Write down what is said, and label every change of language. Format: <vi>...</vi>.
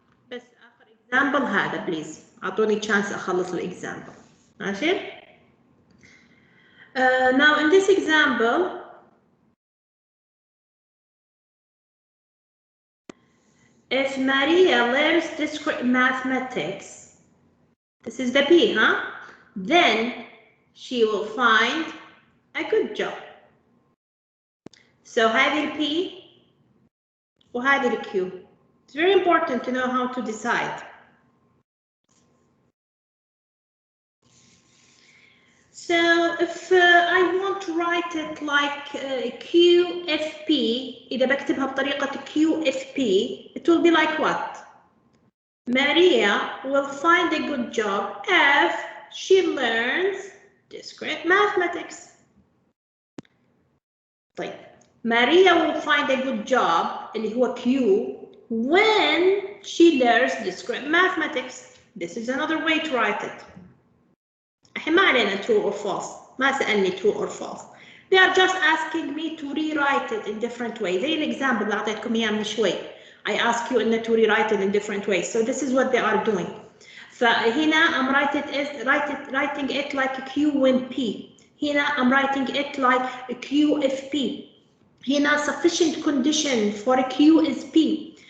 <ar>بس آخر example هذا please. أعطوني chance أخلص الexample.</ar> <en>ماشي؟ Now in this example, if Maria learns discrete mathematics, this is the P, huh? Then she will find a good job.</en> <ar>So هذه ال P وهذه ال Q.</ar> <en>It's very important to know how to decide. So if I want to write it like QFP, إذا بكتبها بطريقة QFP, it will be like what? Maria will find a good job if she learns discrete mathematics. طيب, Maria will find a good job, اللي هو Q, when she learns discrete mathematics. This is another way to write it. الحين ما علينا true or false. ما سألني true or false. They are just asking me to rewrite it in different ways.</en> <ar>زي الexample اللي أعطيتكم إياه من شوي.</ar> <en>I ask you to rewrite it in different ways. So this is what they are doing. فهنا I'm writing it like Q and P. هنا I'm writing it like QFP. هنا sufficient condition for Q is P.</en>